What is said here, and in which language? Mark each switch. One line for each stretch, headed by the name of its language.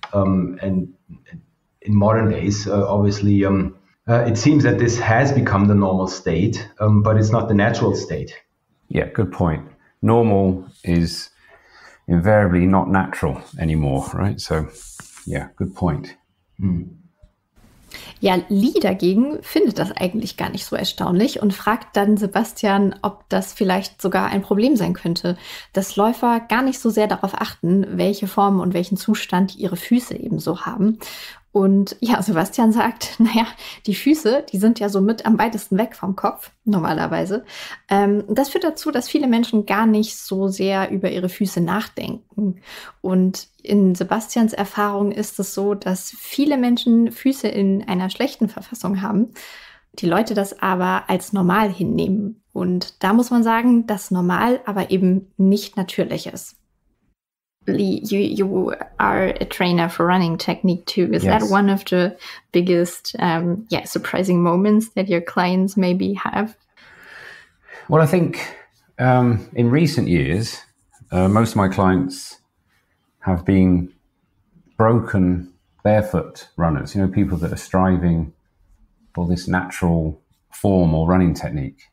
English: And in modern days, obviously, it seems that this has become the normal state, but it's not the natural state. Yeah, good point. Normal is invariably not natural anymore, right? So, yeah, good point.
German: Ja, Lee dagegen findet das eigentlich gar nicht so erstaunlich und fragt dann Sebastian, ob das vielleicht sogar ein Problem sein könnte, dass Läufer gar nicht so sehr darauf achten, welche Form und welchen Zustand ihre Füße eben so haben. Und ja, Sebastian sagt, naja, die Füße, die sind ja so mit am weitesten weg vom Kopf, normalerweise. Das führt dazu, dass viele Menschen gar nicht so sehr über ihre Füße nachdenken. Und in Sebastians Erfahrung ist es so, dass viele Menschen Füße in einer schlechten Verfassung haben, die Leute das aber als normal hinnehmen. Und da muss man sagen, dass normal aber eben nicht natürlich ist.
English: Lee, you are a trainer for running technique too. Is Yes. that one of the biggest, surprising moments that your clients maybe have? Well, I think in recent years, most of my clients have been broken barefoot runners, people that are striving for this natural form or running technique.